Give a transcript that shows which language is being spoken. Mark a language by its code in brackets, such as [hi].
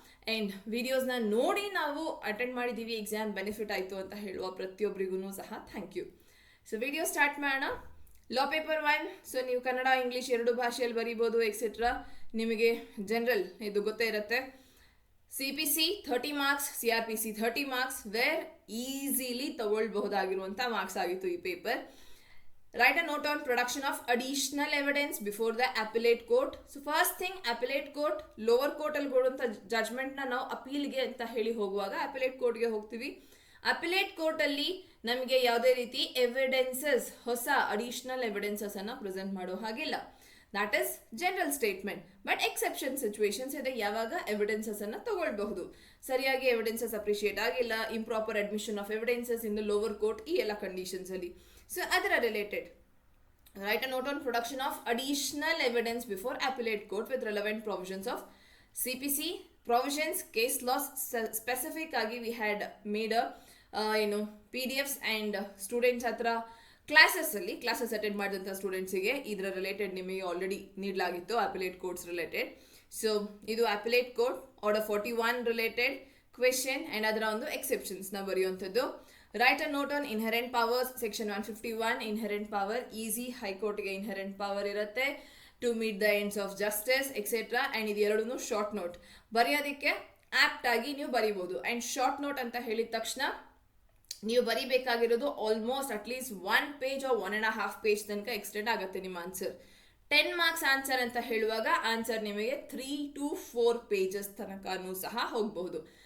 [kn] And ವಿಡಿಯೋಸ್ನ ನೋಡಿ ನಾವು attend ಮಾಡಿದ್ದೀವಿ, ಎಕ್ಸಾಮ್ ಬೆನಿಫಿಟ್ ಆಯಿತು ಅಂತ ಹೇಳುವ ಪ್ರತಿಯೊಬ್ಬರಿಗೂ ಸಹ thank you. So video start ಮಾಡೋಣ. ಲಾ ಪೇಪರ್ 1. ಸೊ ನೀವು ಕನ್ನಡ ಇಂಗ್ಲೀಷ್ ಎರಡು ಭಾಷೆಯಲ್ಲಿ ಬರೀಬೋದು ಎಕ್ಸೆಟ್ರಾ. ನಿಮಗೆ ಜನರಲ್ ಇದು ಗೊತ್ತೇ ಇರುತ್ತೆ. CPC 30 marks, CRPC 30 marks, wear easily ತಗೊಳ್ಬಹುದಾಗಿರುವಂಥ marks ಆಗಿತ್ತು ಈ paper. [en] Write a note on production of additional evidence before the appellate court. So first thing, [kn] appellate court, lower court ಅಲ್ಲಿ ಕೊಡುವಂಥ ಜಡ್ಜ್ಮೆಂಟ್ನ ನಾವು ಅಪೀಲ್ಗೆ ಅಂತ ಹೇಳಿ ಹೋಗುವಾಗ ಅಪೆಲೇಟ್ ಕೋರ್ಟ್ಗೆ ಹೋಗ್ತೀವಿ. ಅಪೆಲೇಟ್ ಕೋರ್ಟಲ್ಲಿ ನಮಗೆ ಯಾವುದೇ ರೀತಿ ಎವಿಡೆನ್ಸಸ್, ಹೊಸ ಅಡಿಷನಲ್ ಎವಿಡೆನ್ಸಸ್ ಅನ್ನು ಪ್ರೆಸೆಂಟ್ ಮಾಡೋ ಹಾಗಿಲ್ಲ. [en] That is general statement. [kn] But exception situations ಇದೆ, ಯಾವಾಗ ಎವಿಡೆನ್ಸಸ್ ಅನ್ನು ತಗೊಳ್ಬಹುದು. ಸರಿಯಾಗಿ ಎವಿಡೆನ್ಸಸ್ ಅಪ್ರಿಷಿಯೇಟ್ ಆಗಿಲ್ಲ, [en] improper admission of evidences in the lower court, [kn] ಈ ಎಲ್ಲ ಕಂಡೀಷನ್ಸ್ ಅಲ್ಲಿ. ಸೊ ಅದರ related [en] write a note on production of additional evidence before appellate court with relevant provisions of CPC provisions, case laws. [kn] Specific ಆಗಿ [en] we had made a PDFs and [kn] students ಹತ್ರ classes attend ಮಾಡಿದಂಥ ಸ್ಟೂಡೆಂಟ್ಸಿಗೆ ಇದರ related ನಿಮಗೆ already ನೀಡಲಾಗಿತ್ತು appellate courts related. So ಇದು appellate court order 41 related question and ಅದರ ಒಂದು ಎಕ್ಸೆಪ್ಷನ್ಸ್ನ ಬರೆಯುವಂಥದ್ದು. [en] Write a note on inherent powers, section 151. inherent power, easy, ಹೈಕೋರ್ಟ್ಗೆ inherent power ಇರುತ್ತೆ to meet the ends of justice etc. [kn] And ಇದು ಎರಡೂ short note ಬರೆಯೋದಕ್ಕೆ apt ಆಗಿ ನೀವು ಬರೀಬೋದು. ಆ್ಯಂಡ್ ಶಾರ್ಟ್ ನೋಟ್ ಅಂತ ಹೇಳಿದ ತಕ್ಷಣ ನೀವು ಬರೀಬೇಕಾಗಿರೋದು almost at least 1 page or 1.5 page ತನಕ ಎಕ್ಸ್ಟೆಂಡ್ ಆಗುತ್ತೆ ನಿಮ್ಮ ಆನ್ಸರ್. 10 ಮಾರ್ಕ್ಸ್ ಆನ್ಸರ್ ಅಂತ ಹೇಳುವಾಗ ಆನ್ಸರ್ ನಿಮಗೆ 3 to 4 ಪೇಜಸ್ ತನಕನೂ ಸಹ ಹೋಗಬಹುದು.